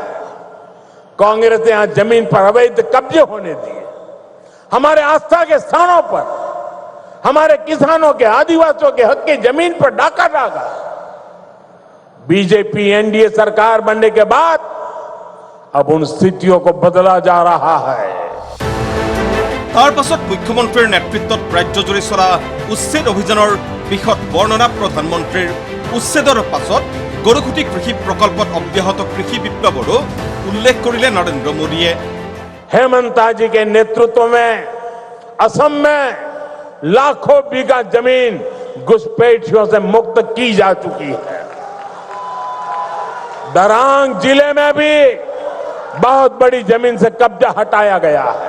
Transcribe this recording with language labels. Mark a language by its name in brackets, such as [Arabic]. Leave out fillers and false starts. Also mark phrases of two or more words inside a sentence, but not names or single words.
[Hindi] कांग्रेस ने यहां जमीन पर अवैध कब्जे होने दिए, हमारे आस्था के स्थानों पर हमारे किसानों के, आदिवासियों के हक की जमीन पर डाका डाला। बीजेपी एनडीए सरकार बनने के बाद अब उन स्थितियों को बदला जा रहा है। [Assamese] তাৰ পাছত মুখ্যমন্ত্ৰীৰ নেতৃত্বত ৰাজ্যজুৰি চলা উচ্ছেদ অভিযানৰ বিশদ বৰ্ণনা প্ৰধানমন্ত্ৰীৰ। উচ্ছেদৰ পাছত গৰুখুটি কৃষি প্ৰকল্পত অব্যাহত কৃষি বিপ্লৱৰো উল্লেখ কৰিলে নৰেন্দ্ৰ মোদীয়ে। [Hindi] हेमंता जी के नेतृत्व में असम में लाखों बीघा जमीन घुसपैठियों से मुक्त की जा चुकी है। दरांग जिले में भी बहुत बड़ी जमीन से कब्जा हटाया गया है।